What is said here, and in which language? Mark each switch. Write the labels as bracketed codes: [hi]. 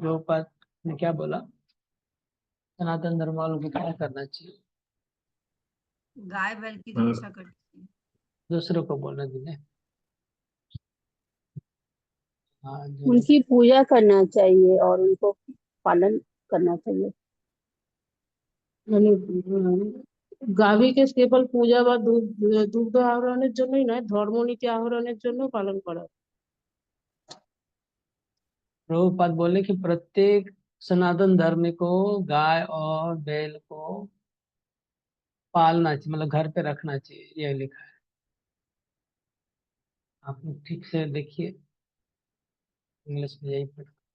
[hi] प्रभुपाद ने क्या बोला? सनातन धर्म वालों को क्या करना चाहिए? गाय बैल की रक्षा करनी चाहिए। दूसरों को बोलने दीजिए। हाँ, जो लोग उनकी पूजा करना चाहिए और उनको पालन करना चाहिए। [bn] মানে গাভীকে কেবল পূজা বা দুগ্ধ আহরণের জন্যই নয়, ধর্মনীতি আহরণের জন্য পালন করা। [hi] प्रभुपाद बोले कि प्रत्येक सनातन धर्म को गाय और बैल को पालना चाहिए, मतलब घर पे रखना चाहिए, ये लिखा है। आप लोग ठीक से देखिए, इंग्लिश में यही पढ़।